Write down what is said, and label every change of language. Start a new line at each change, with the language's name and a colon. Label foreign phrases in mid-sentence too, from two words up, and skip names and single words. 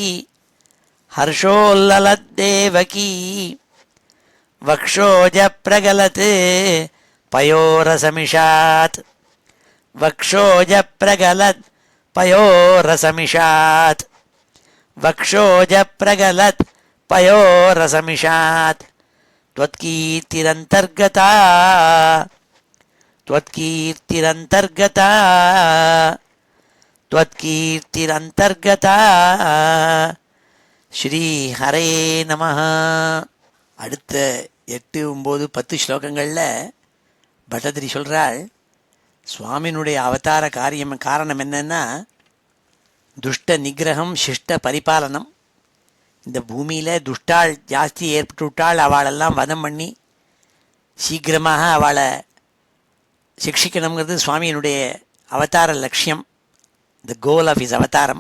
Sanskrit: हर्षोल्ललद्देवकी वक्षोजप्रगलत् पयोरसमिषात् वक्षोजप्रगलत् पयोरसमिषात् वक्षोजप्रगलत् पयोरसमिषात् त्वत्कीर्तिरन्तर्गता त्वत्कीर्तिरन्तर्गता त्वत्कीर्तिरन्तर्गता श्री हरे नमः.
Tamil: அடுத்த 8, 9, 10 ஸ்லோகங்களில் பட்டதிரி சொல்கிறாள், சுவாமியினுடைய அவதார காரணம் என்னன்னா
Sanskrit: दुष्ट निग्रहम् शिष्ट परिपालनम्.
Tamil: இந்த பூமியில் துஷ்டாள் ஜாஸ்தி ஏற்பட்டு விட்டால் அவளெல்லாம் வதம் பண்ணி சீக்கிரமாக அவளை சிக்ஷிக்கணுங்கிறது சுவாமியினுடைய அவதார லட்சியம்,
English: the goal of his
Tamil: அவதாரம்.